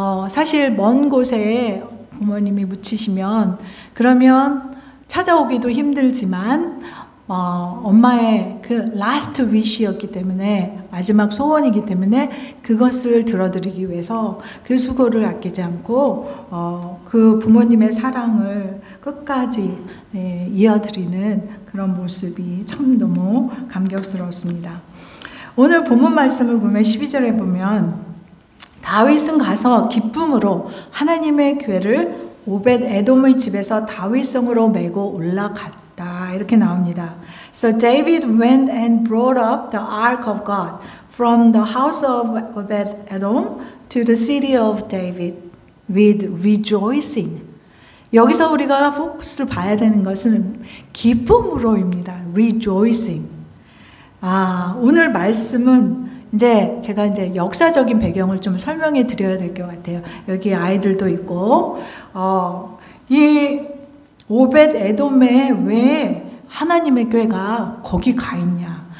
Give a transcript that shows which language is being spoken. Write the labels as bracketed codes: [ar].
[ko] 사실 먼 곳에 부모님이 묻히시면 그러면 찾아오기도 힘들지만 엄마의 그 라스트 위시였기 때문에 마지막 소원이기 때문에 그것을 들어드리기 위해서 그 수고를 아끼지 않고 그 부모님의 사랑을 끝까지 이어드리는 그런 모습이 참 너무 감격스러웠습니다. 오늘 본문 말씀을 보면 12절에 보면 다윗은 가서 기쁨으로 하나님의 궤를 오벳 에돔의 집에서 다윗성으로 메고 올라갔다. 이렇게 나옵니다. [en] So David went and brought up the ark of God from the house of Obed Edom to the city of David with rejoicing. [ko] 여기서 우리가 포커스를 봐야 되는 것은 기쁨으로입니다. [en] rejoicing. [ko] 오늘 말씀은 제가 역사적인 배경을 좀 설명해 드려야 될 것 같아요. 여기 아이들도 있고, 이 오벳 에돔에 왜 하나님의 궤가 거기 가 있냐?